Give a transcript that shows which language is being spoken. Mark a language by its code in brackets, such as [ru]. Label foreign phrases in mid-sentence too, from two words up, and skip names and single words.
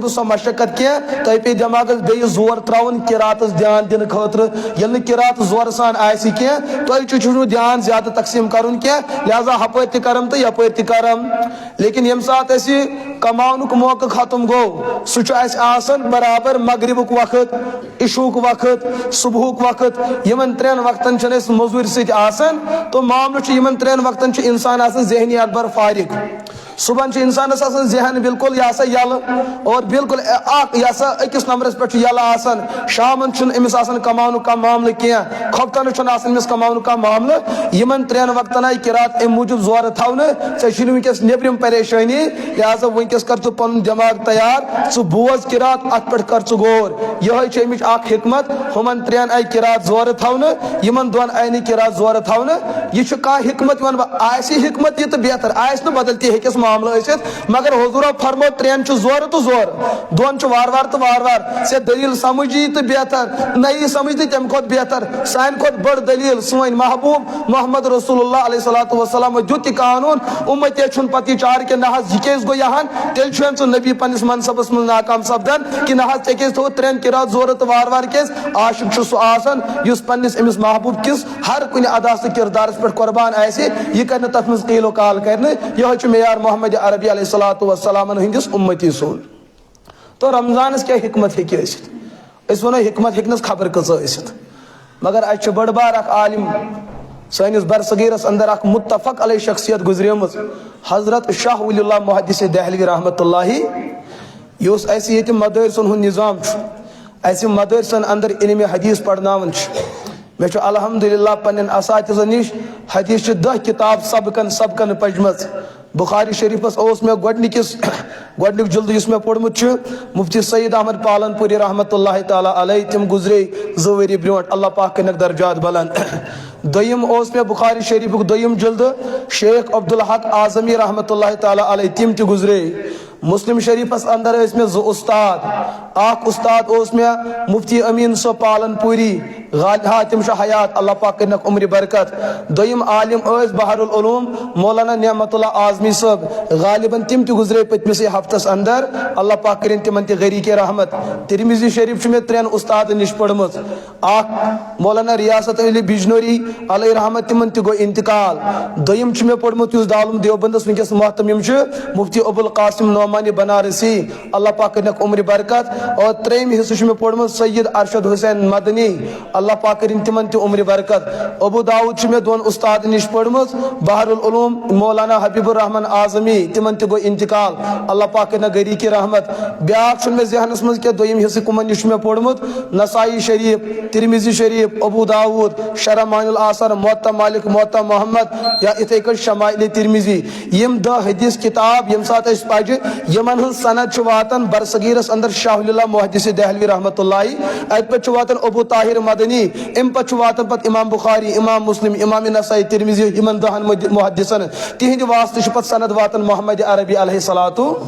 [ks] بہٕ سۄ مشقت کینٛہہ تۄہہِ پیٚیہِ دٮ۪ماغس بیٚیہِ زور تراوُن قراتس دھیان دِنہٕ خٲطرٕ ییٚلہِ نہٕ قرات زورٕ سان آسہِ کینٛہہ تۄہہِ چھُنہٕ دھیان زیادٕ تقسیٖم کرُن کینٛہہ لہذا ہپٲرۍ تہِ کرم تہٕ یپٲرۍ تہِ کرم لیکن ییٚمہِ ساتہٕ اسہِ کماونُک موقعہٕ ختم گوٚو سُہ چھُ اسہِ آسان برابر مغربُک وقت عشہُک وقت صبحُک وقت یِمن 3 وقتن چھنہٕ أسۍ موٚزوٗرۍ سۭتۍ آسان تو معاملہٕ چھُ یِمن 3 وقتن چھُ انسان آسان ذہنی اَدبر فارغ صبح انسانس ذہن بالکل یہ سا یل اور بالکل یہ سا أکس نمبرس پہ یل آسان شامن امس آسان کماؤن کا معاملہ کیٚنٛہہ کھۄفتن چھُنہٕ آسان امس کماؤن کا معاملہ یمن ترٛٮ۪ن وقتن آئی قرات ام موجوب زورٕ تھاونہٕ ژےٚ چھُنہٕ ونکس نیبرِم پریشانی لہذا ونکس کر ژٕ پنُن دٮ۪ماغ تیار ژٕ بوز قرات اتھ پٮ۪ٹھ کر ژٕ غور یہے چھِ امِچ اکھ حکمت ہُمن ترٛٮ۪ن آئی قرات زورٕ تھاونہٕ یمن دۄن آئی نہٕ قرات زورٕ تھاونہٕ یہِ چھُ کانٛہہ حکمت ون آسہِ حکمت یہِ تہٕ بہتر آسہِ نہٕ بدل تہِ ہیٚکٮ۪س معاملہٕ ٲسِتھ مگر حضورو فرمو ترٛٮ۪ن چھُ زورٕ تہٕ زورٕ دۄن چھُ وار وار تہٕ وار وار ژےٚ دلیٖل سمجھ یی تہٕ بہتر نہ یی سمجھ تہٕ تمہِ کھۄتہٕ بہتر سانہِ کھۄتہٕ بٔڑ دلیٖل سٲنۍ محبوب محمد رسول اللہ [ar] علیہ الصلوۃ والسلام [ks] دیُت یہِ قانوٗن اُمتی چھُنہٕ پتہٕ یہِ چار کہِ نہ حظ یہِ کیٛازِ گوٚو یہان تیٚلہِ چھُ ژٕ نبی پننِس منصبس منٛز ناکام سپدان کہِ نہ حظ ژےٚ کیٛازِ تھوٚوُتھ ترٛٮ۪ن قرات زورٕ تہٕ وار وار کیٛازِ عاشق چھُ سُہ آسان یُس پننِس أمِس محبوب کِس ہر کُنہِ اداس تہٕ کردارس پٮ۪ٹھ قۄربان آسہِ یہِ کرِ نہٕ تتھ منٛز قیل و قال کرِ نہٕ یہے چھُ معیار محمد عربی [ar] علیہ الصلوۃ والسلام [ks] ہٕنٛدِس اُمتی سُنٛد تو رمضانس کیٛاہ حکمت ہیٚکہِ ٲسِتھ أسۍ ونو حکمت ہیٚکہِ نہٕ خبر کۭژاہ ٲسِتھ مگر اَتہِ چھُ بٔڑ بار اکھ عالم سٲنِس برصغیٖرس اندر اکھ [ar] متفق علیہ [ks] شخصیت گُزریمٕژ حضرت شاہ ولی اللہ محدث دہلوی [ar] رحمۃ اللہ [ks] یُس اَسہِ ییٚتہِ مدٲرسن ہُنٛد نظام چھُ اَسہِ مدٲرسن اندر علمِ حدیث پرناوان چھُ مےٚ چھُ الحمدللہ پننٮ۪ن اساتذن نِش حدیث چہِ 10 کِتاب سبقن پجمژ بخاری شریفس اوس مےٚ گۄڈنیُک جلدٕ یُس مےٚ پوٚرمُت چھُ مفتی سعید احمد پالن پوری [ar] رحمۃ اللہ تعالیٰ علیہ [ks] تِم گُزرے 2 ؤری برونٛٹھ اللہ پاک کٔرنکھ درجات بلند دوٚیِم اوس مےٚ بخاری شریفُک دوٚیِم جلدٕ شیخ عبدالحق اعظمی [ar] رحمۃ اللہ تعالیٰ علیہ [ks] تِم تہِ گُزرے مسلم شریفس اندر ٲسۍ مےٚ 2 استاد اکھ استاد اوس مےٚ مفتی امین صٲب پالن پوری تِم چھِ حیات اللہ پاک کٔرنکھ عمرِ برکت دوٚیِم عالم ٲسۍ بحر العلوم مولانا نعمت اللہ اعظمی صٲب غالباً تِم تہِ گُزرے پٔتمِسٕے ہفتس اندر اللہ پاک کٔرِنۍ تِمن تہِ غریٖقِ رحمت ترمذی شریف چھُ مےٚ 3 استادن نِش پٔرمٕژ اکھ مولانا ریاست علی بجنوری علیہ رحمت تِمن تہِ گوٚو انتقال دوٚیِم چھُ مےٚ پوٚرمُت یُس دارالعلوم دیوبندس ونکیٚس محتمِم چھُ مفتی ابوالقاسم نعمانی بنارسی اللہ پاک کٔرنکھ عمرِ برکت اور 3 حصہٕ چھُ مےٚ پوٚرمُت سید ارشد حسین مدنی اللہ پاک کٔرِنۍ تِمن تہِ عمرِ برکت ابو داؤد چھُ مےٚ 2 استادن نِش پٔرمٕژ بحر العلوم مولانا حبیب الرحمان اعظمی تِمن تہِ گوٚو انتقال اللہ پاک کٔرنکھ غریٖقِ رحمت بیاکھ چھُنہٕ مےٚ ذہنس منٛز کینٛہہ دوٚیِم حصہٕ کٕمن نِش چھُ مےٚ پوٚرمُت نسائی شریف ترمذی شریف ابو داؤد شرح معین الاثر موطا مالک موطا محمد یا یِتھے کٔنۍ شمائل ترمذی یِم 10 حدیث کِتاب ییٚمہِ ساتہٕ أسۍ پجہِ یِمن ہٕنٛز سند چھِ واتان برصغیٖرس اندر شاہ ولی اللہ محدث دہلوی [ar] رحمۃ اللہ [ks] اتہِ پٮ۪ٹھ چھُ واتان ابو طاہر مدنی امہِ پتہٕ چھُ واتان پتہٕ امام بخاری امام مسلم امام نسائی ترمذی یِمن 10 محدثن تِہنٛدِ واسطہٕ چھُ پتہٕ سند واتان محمد عربی [ar] علیہ الصلوۃ